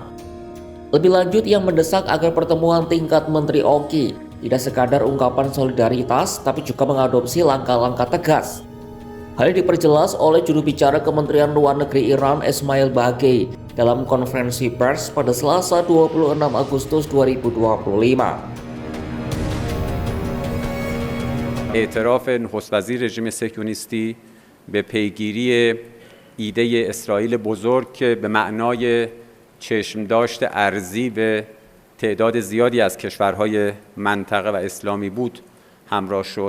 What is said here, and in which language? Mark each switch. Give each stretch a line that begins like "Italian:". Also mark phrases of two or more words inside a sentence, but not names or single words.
Indonesian: Lebih lanjut, ia mendesak agar pertemuan tingkat Menteri OKI tidak sekadar ungkapan solidaritas, tapi juga mengadopsi langkah-langkah tegas. Hal ini diperjelas oleh juru bicara Kementerian Luar Negeri Iran Esmail Bagei dalam konferensi pers pada Selasa 26 Agustus 2025.
Persian: اعتراف نخست وزیر رژیم صهیونیستی به پیگیری ایده اسرائیل بزرگ که به معنای چشمداشت ارضی به تعداد زیادی از کشورهای منطقه و اسلامی بود همراه شد.